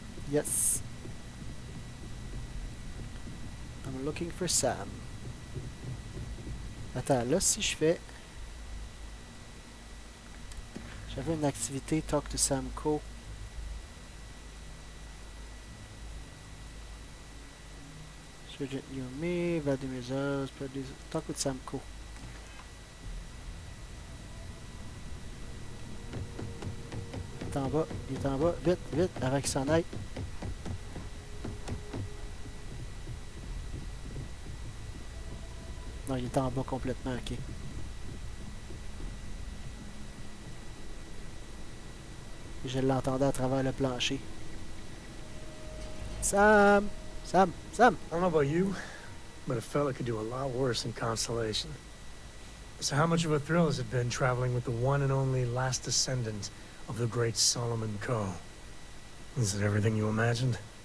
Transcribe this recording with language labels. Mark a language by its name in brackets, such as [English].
[English] Yes. I'm looking for Sam. [French] Attends, là, si je fais... J'avais une activité Talk to Sam Co. [English] Surgeon You and Me, Value Results, Talk with Sam Co. [French] Il est en bas, il est en bas. Vite, vite, avant qu'il s'en aille. Non, il est en bas complètement, ok. Je l'entendais à travers le plancher. Sam! Sam! Sam! [English] I don't know about you, but a fella could do a lot worse in Constellation. So how much of a thrill has it been traveling with the one and only last descendant of the great Solomon Coe? Is it everything you imagined?